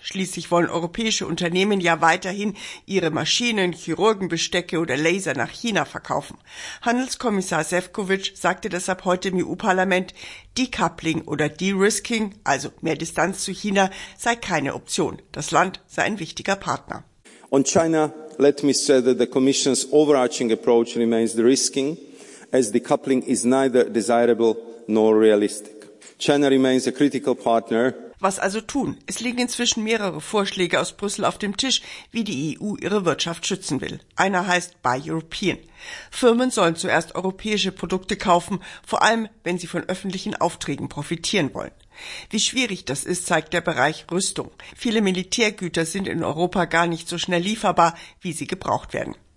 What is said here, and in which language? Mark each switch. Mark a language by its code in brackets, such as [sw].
[de] Schließlich wollen europäische Unternehmen ja weiterhin ihre Maschinen, Chirurgenbestecke oder Laser nach China verkaufen. Handelskommissar Šefčovič sagte deshalb heute im EU-Parlament, Decoupling oder De-Risking, also mehr Distanz zu China, sei keine Option. Das Land sei ein wichtiger Partner. [en] On China, let me say that the Commission's overarching approach remains the risking, as decoupling is neither desirable nor realistic. China remains a critical partner. [de] Was also tun? Es liegen inzwischen mehrere Vorschläge aus Brüssel auf dem Tisch, wie die EU ihre Wirtschaft schützen will. Einer heißt Buy European. Firmen sollen zuerst europäische Produkte kaufen, vor allem wenn sie von öffentlichen Aufträgen profitieren wollen. Wie schwierig das ist, zeigt der Bereich Rüstung. Viele Militärgüter sind in Europa gar nicht so schnell lieferbar, wie sie gebraucht werden.